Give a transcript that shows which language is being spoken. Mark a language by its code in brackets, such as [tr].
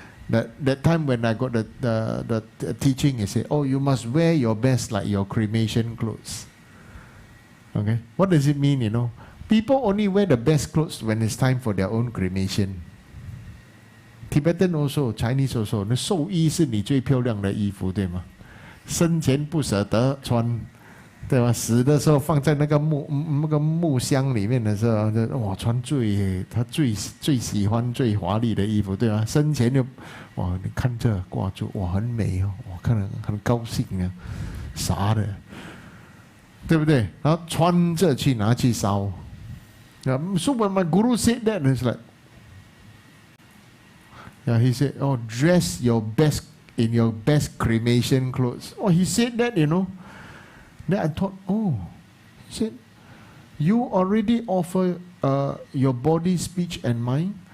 [en] That time when I got the teaching, he said, oh, you must wear your best, like your cremation clothes. Okay? What does it mean, People only wear the best clothes when it's time for their own cremation. Tibetan also, Chinese also, [zh] 那寿衣是你最漂亮的衣服，对吗？生前不舍得穿，对吧？死的时候放在那个木箱里面的时候，哇，穿他最喜欢最华丽的衣服，对吧？生前就哇，你看这挂住，哇，很美哦，我看了很高兴啊，啥的，对不对？然后穿着去拿去烧。 [en] So when my guru said that, it's like, yeah, he said, oh, dress your best in your best cremation clothes. Oh, he said that, Then I thought, oh, he said, you already offer your body, speech, and mind.